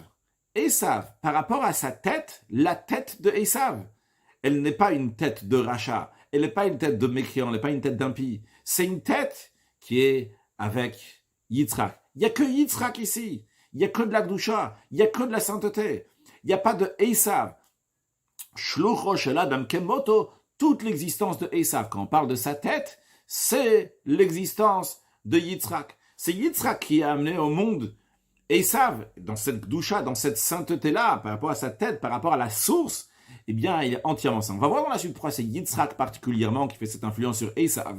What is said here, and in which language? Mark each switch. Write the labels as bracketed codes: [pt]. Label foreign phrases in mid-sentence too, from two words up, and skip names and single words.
[fr] Esav, par rapport à sa tête, la tête de Esav, elle n'est pas une tête de rachat, elle n'est pas une tête de mécréant, elle n'est pas une tête d'impie. C'est une tête qui est avec Yitzhak. Il n'y a que Yitzhak ici. Il n'y a que de la Gdusha. Il n'y a que de la sainteté. Il n'y a pas de Esav. [he] שלוחו של אדם כמותו, [fr] toute l'existence de Esav. Quand on parle de sa tête, c'est l'existence de Yitzhak. C'est Yitzhak qui a amené au monde Esav, dans cette Gdusha, dans cette sainteté-là, par rapport à sa tête, par rapport à la source, eh bien, il est entièrement saint. On va voir dans la suite pourquoi c'est Yitzhak particulièrement qui fait cette influence sur Esav.